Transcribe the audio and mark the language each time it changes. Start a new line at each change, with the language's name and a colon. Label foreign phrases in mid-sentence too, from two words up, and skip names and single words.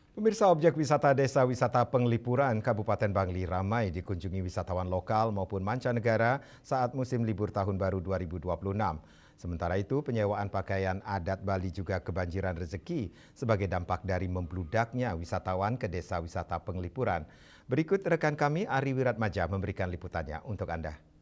Indonesian: Pemirsa, objek wisata Desa Wisata Penglipuran Kabupaten Bangli ramai dikunjungi wisatawan lokal maupun mancanegara saat musim libur Tahun Baru 2026. Sementara itu, penyewaan pakaian adat Bali juga kebanjiran rezeki sebagai dampak dari membludaknya wisatawan ke Desa Wisata Penglipuran. Berikut rekan kami Ari Wiratmaja memberikan liputannya untuk Anda.